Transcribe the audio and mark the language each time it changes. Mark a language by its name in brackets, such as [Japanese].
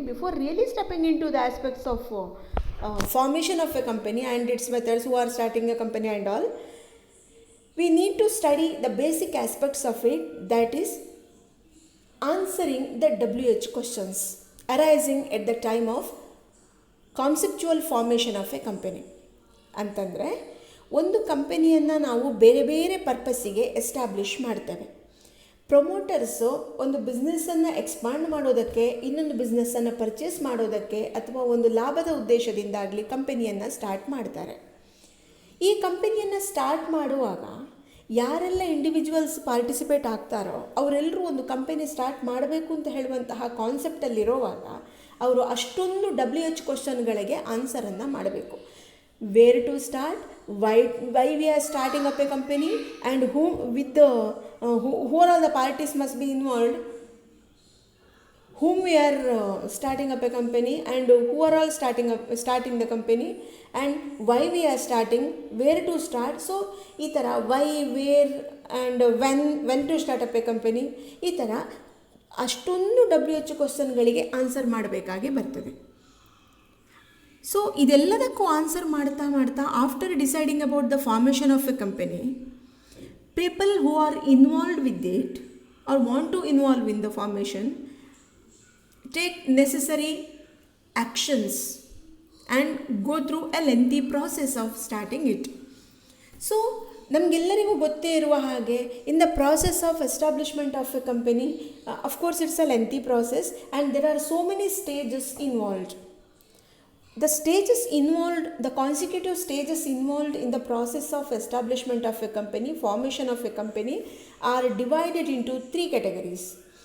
[English] Before really stepping into the aspects of formation of a company and its methods, who are starting a company and all, we need to study the basic aspects of it, that is answering the WH questions arising at the time of conceptual formation of a company. [Kannada] ಅಂತಂದರೆ ಒಂದು ಕಂಪನಿಯನ್ನು ನಾವು ಬೇರೆ ಬೇರೆ ಪರ್ಪಸ್ಸಿಗೆ establish ಮಾಡ್ತೇವೆ. ಪ್ರೊಮೋಟರ್ಸು ಒಂದು ಬಿಸ್ನೆಸ್ಸನ್ನು expand ಮಾಡೋದಕ್ಕೆ, ಇನ್ನೊಂದು ಬಿಸ್ನೆಸ್ಸನ್ನು ಪರ್ಚೇಸ್ ಮಾಡೋದಕ್ಕೆ ಅಥವಾ ಒಂದು ಲಾಭದ ಉದ್ದೇಶದಿಂದಾಗಲಿ ಕಂಪನಿಯನ್ನು ಸ್ಟಾರ್ಟ್ ಮಾಡ್ತಾರೆ. ಈ ಕಂಪನಿಯನ್ನು ಸ್ಟಾರ್ಟ್ ಮಾಡುವಾಗ ಯಾರೆಲ್ಲ ಇಂಡಿವಿಜುವಲ್ಸ್ ಪಾರ್ಟಿಸಿಪೇಟ್ ಆಗ್ತಾರೋ ಅವರೆಲ್ಲರೂ ಒಂದು ಕಂಪನಿ ಸ್ಟಾರ್ಟ್ ಮಾಡಬೇಕು ಅಂತ ಹೇಳುವಂತಹ ಕಾನ್ಸೆಪ್ಟಲ್ಲಿರೋವಾಗ ಅವರು ಅಷ್ಟೊಂದು WH ಕ್ವಶನ್ಗಳಿಗೆ ಆನ್ಸರನ್ನು ಮಾಡಬೇಕು. [English] Where to start, why we are starting up a company and who are all the parties must be involved, whom we are starting up a company and who are all starting the company and why we are starting, where to start. So [Kannada] ಈ ಥರ [English] why, where and when to start up a company, [Kannada] ಈ ಥರ ಅಷ್ಟೊಂದು WH ಕ್ವಶನ್ಗಳಿಗೆ answer ಮಾಡಬೇಕಾಗಿ ಬರ್ತದೆ. [English] so [Kannada] ಇದೆಲ್ಲದಕ್ಕೂ answer ಮಾಡ್ತಾ [English] After deciding about the formation of a company, people who are involved with it are want to involve in the formation take necessary actions and go through a lengthy process of starting it. So [Kannada] ನಮಗೆಲ್ಲರಿಗೂ ಗೊತ್ತೇ ಇರುವ ಹಾಗೆ, [English] in the process of establishment of a company, of course it's a lengthy process and there are so many stages involved. The stages involved, the consecutive stages involved in the process of establishment of a company, formation of a company, are divided into 3 categories.